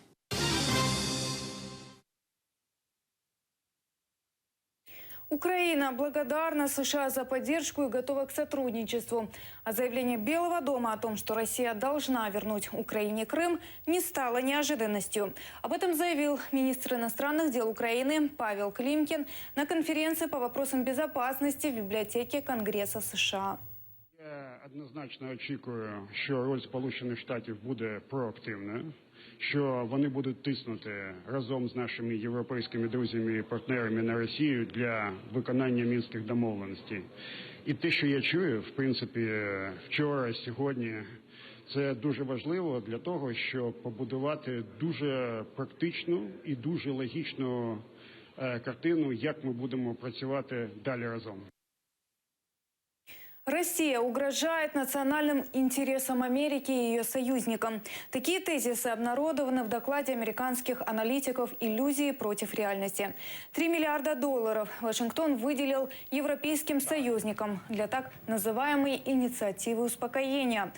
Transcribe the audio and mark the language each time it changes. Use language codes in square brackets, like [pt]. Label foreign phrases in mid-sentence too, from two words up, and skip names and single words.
[ru] Украина благодарна США за поддержку и готова к сотрудничеству. А заявление Белого дома о том, что Россия должна вернуть Украине Крым, не стало неожиданностью. Об этом заявил министр иностранных дел Украины Павел Климкин на конференции по вопросам безопасности в [uk] бібліотеці Конгресу США. Я однозначно очікую, що роль Сполучених Штатів буде проактивною, що вони будуть тиснути разом з нашими європейськими друзями і партнерами на Росію для виконання мінських домовленостей. І те, що я чую, в принципі, вчора, сьогодні, це дуже важливо для того, щоб побудувати дуже практичну і дуже логічну картину, як ми будемо працювати далі разом. [ru] Россия угрожает национальным интересам Америки и ее союзникам. Такие тезисы обнародованы в докладе американских аналитиков «Иллюзии против реальности». $3 миллиарда Вашингтон выделил европейским союзникам для так называемой инициативы успокоения.